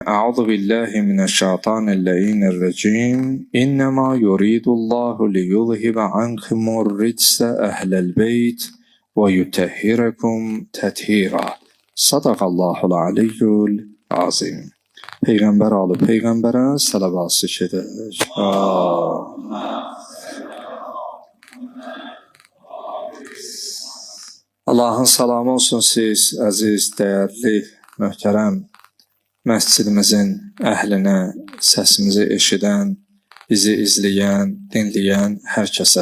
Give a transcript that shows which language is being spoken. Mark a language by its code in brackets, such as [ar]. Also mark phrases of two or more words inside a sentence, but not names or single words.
[ar] أعوذ بالله من الشيطان اللعين الرجيم إنما يريد الله ليذهب عنكم الرجس أهل البيت ويطهركم تطهيرا. صدق الله العلي العظيم. [az] Peyğəmbər alıb Peyğəmbərə salavat edək. Allahın salamı olsun siz, əziz, dəyərli, möhtərəm məscidimizin əhlinə, səsimizi eşidən, bizi izləyən, dinləyən hər kəsə.